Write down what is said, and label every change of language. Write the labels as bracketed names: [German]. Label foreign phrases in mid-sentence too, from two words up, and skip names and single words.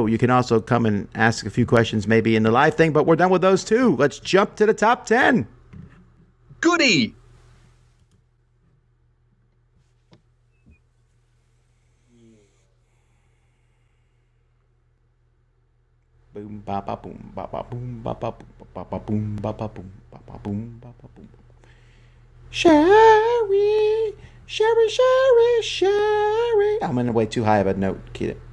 [English] You can also come and ask a few questions maybe in the live thing, but we're done with those too. Let's jump to the top 10. Goody! Boom ba ba boom ba ba boom ba ba boom ba ba boom ba ba boom ba ba boom ba ba boom. Sherry, Sherry, Sherry, Sherry. I'm in way too high of a note. Keep it.